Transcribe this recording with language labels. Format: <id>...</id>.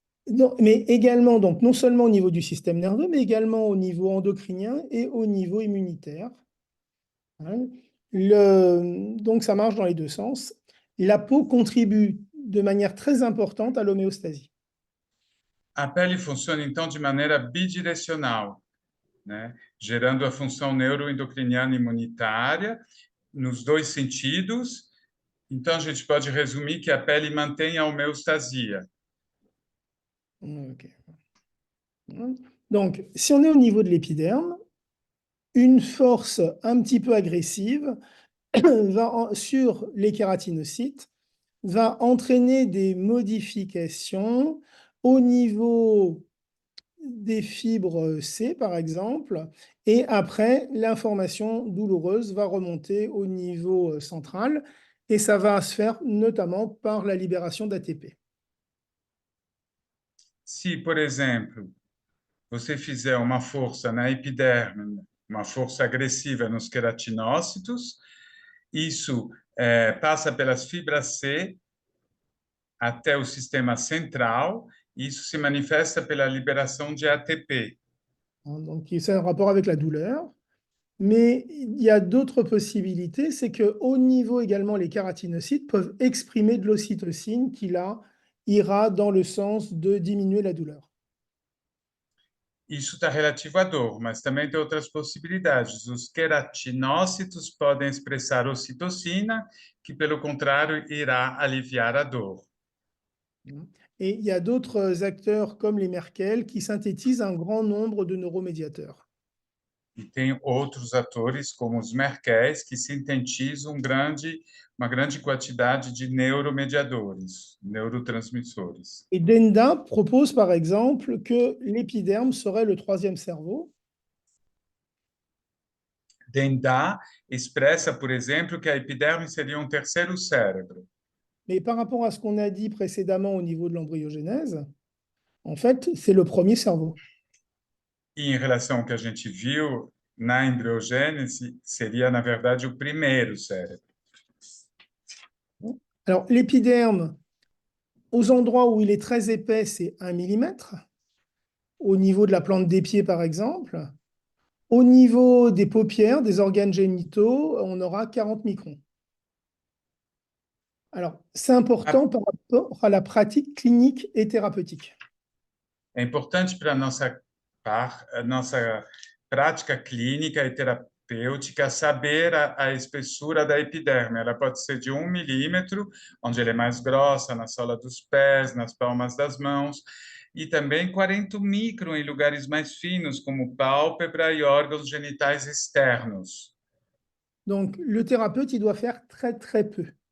<fr>Non, mais également, donc, non seulement au niveau du système nerveux, mais également au niveau endocrinien et au niveau immunitaire. Hein. Donc, ça marche dans les deux sens. La peau contribue de manière très importante à l'homéostasie.</fr> <pt>A pele funciona, então, de maneira bidirecional, né? Gerando a função neuroendocriniana imunitária nos dois sentidos. Então, a gente pode resumir que a pele mantém a homeostasia. Okay.</pt> <fr>Donc, si on est au niveau de l'épiderme, une force un petit peu agressive sur les kératinocytes va entraîner des modifications au niveau des fibres C, par exemple, et après, l'information douloureuse va remonter au niveau central, et ça va se faire notamment par la libération d'ATP.</fr> <pt>Se, por exemplo, você fizer uma força na epiderme, uma força agressiva nos queratinócitos, isso passa pelas fibras C até o sistema central, e isso se manifesta pela liberação de ATP.</pt> <fr>Donc, c'est un rapport avec la douleur. Mais il y a d'autres possibilités, c'est qu'au niveau également, les kératinocytes peuvent exprimer de l'ocytocine qui, là, ira dans le sens de diminuer la douleur.</fr> <pt>Isso está relativo à dor, mas também tem outras possibilidades. Os queratinócitos podem expressar ocitocina, que, pelo contrário, irá aliviar a dor.</pt> <fr>Et il y a d'autres acteurs comme les Merkel qui synthétisent un grand nombre de neuromédiateurs.</fr> <pt>E tem outros atores, como os Merkels, que sintetizam uma grande quantidade de neuromediadores, neurotransmissores.</pt> <fr>Et Denda propose par exemple que l'épiderme serait le troisième cerveau.</fr> <pt>Denda expressa, por exemplo, que a epiderme seria um terceiro cérebro.</pt> <fr>Mais par rapport à ce qu'on a dit précédemment au niveau de l'embryogénèse, en fait, c'est le premier cerveau.</fr> <pt>E em relação ao que a gente viu na embriogênese, seria, na verdade, o primeiro cérebro.</pt> <fr>Alors, l'épiderme, aux endroits où il est très épais, c'est 1 mm. Au niveau de la plante des pieds, par exemple. Au niveau des paupières, des organes génitaux, on aura 40 microns. Alors, c'est important par rapport à la pratique clinique et thérapeutique.</fr> <pt>É importante para a nossa prática clínica e terapêutica saber a espessura da epiderme. Ela pode ser de 1 milímetro, onde ela é mais grossa, na sola dos pés, nas palmas das mãos, e também 40 micron em lugares mais finos, como pálpebra e órgãos genitais externos.</pt> <fr>Donc, le thérapeute, il doit faire très, très peu.</fr>